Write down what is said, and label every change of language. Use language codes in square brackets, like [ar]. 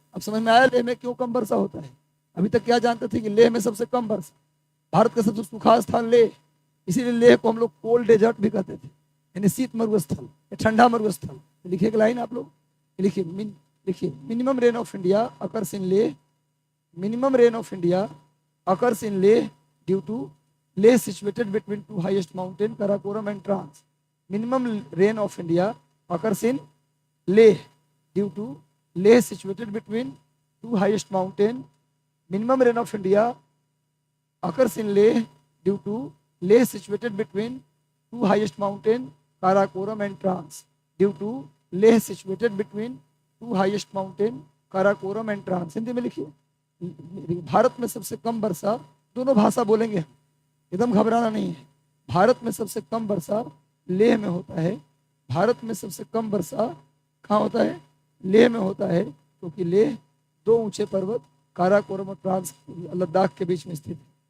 [hi] अब समझ में आया लेह में क्यों कम वर्षा होता है? अभी तक क्या जानते थे कि लेह में सबसे कम वर्षा, भारत का सबसे सूखा स्थान लेह, इसीलिए लेह को हम लोग कोल्ड डेजर्ट भी कहते थे, यानी शीत मरुस्थल या ठंडा मरुस्थल। तो लिखिए एक लाइन आप लोग, लिखिए [en] Minimum rain of India occurs in Leh, minimum rain of India occurs in Leh due to Leh situated between 2 highest mountain Karakoram and trans. Minimum rain of India occurs in Leh due to Leh situated between 2 highest mountain. Minimum rain of India occurs in Leh due to Leh situated between 2 highest mountain Karakoram and Trans. Due to Leh situated between 2 highest mountain Karakoram and Trans. [hi] Hindi में लिखिए, भारत में सबसे कम वर्षा, दोनों भाषा बोलेंगे, एकदम घबराना नहीं है। भारत में सबसे कम वर्षा लेह में होता है। भारत में सबसे कम वर्षा कहाँ होता है? लेह में होता है, क्योंकि लेह दो ऊंचे पर्वत काराकोरम और ट्रांस लद्दाख के बीच में स्थित है।